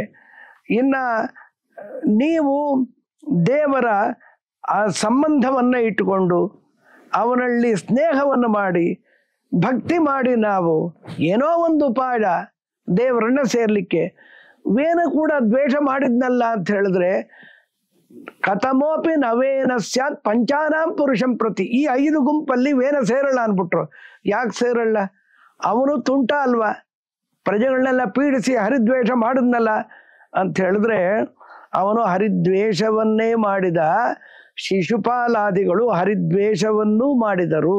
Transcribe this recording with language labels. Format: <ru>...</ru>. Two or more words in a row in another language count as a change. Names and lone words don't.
<kn>ಇನ್ನ ನೀವು ದೇವರ ಆ ಸಂಬಂಧವನ್ನ ಇಟ್ಟುಕೊಂಡು ಅವನಲ್ಲಿ ಸ್ನೇಹವನ್ನು ಮಾಡಿ ಭಕ್ತಿ ಮಾಡಿ ನಾವು ಏನೋ ಒಂದು ಉಪಾಯ ದೇವರನ್ನ ಸೇರ್ಲಿಕ್ಕೆ. ವೇನ ಕೂಡ ದ್ವೇಷ ಮಾಡಿದ್ನಲ್ಲ ಅಂತ ಹೇಳಿದ್ರೆ</kn> <sa>ಕಥಮೋಪಿ ನವೇನ ಸ್ಯಾತ್ ಪಂಚಾನಾಂ ಪುರುಷಂ ಪ್ರತಿ.</sa> <kn>ಈ 5 ಗುಂಪಲ್ಲಿ ವೇನ ಸೇರಲ್ಲ ಅನ್ಬಿಟ್ರು. ಯಾಕೆ ಸೇರಲ್ಲ? ಅವನು ತುಂಟ ಅಲ್ವಾ, ಪ್ರಜೆಗಳನ್ನೆಲ್ಲ ಪೀಡಿಸಿ ಹರಿದ್ವೇಷ ಮಾಡಿದ್ನಲ್ಲ ಅಂತ ಹೇಳಿದ್ರೆ, ಅವನು ಹರಿದ್ವೇಷವನ್ನೇ ಮಾಡಿದ. ಶಿಶುಪಾಲಾದಿಗಳು ಹರಿದ್ವೇಷವನ್ನೂ ಮಾಡಿದರು.</kn>